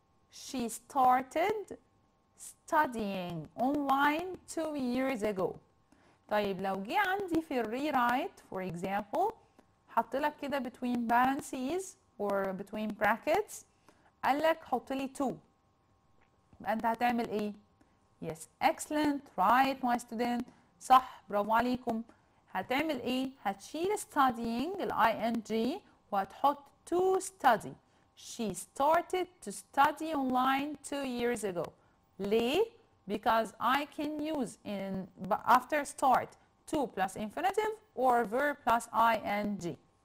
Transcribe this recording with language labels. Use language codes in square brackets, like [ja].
[en] She started studying online 2 years ago. [ar] طيب لو جه عندي في الريرايت [en] for example [ar] حط لك كده [en] between parentheses or between brackets [ar] قال لك حط لي 2 يبقى أنت هتعمل إيه؟ [en] Yes, excellent, right my student. [ar] صح، برافو عليكم. هتعمل ايه؟ هتشيل studying ing وهتحط to study. [en] She started to study online 2 years ago. [ar] ليه؟ [en] Because I can use in after start to plus infinitive or verb plus ing.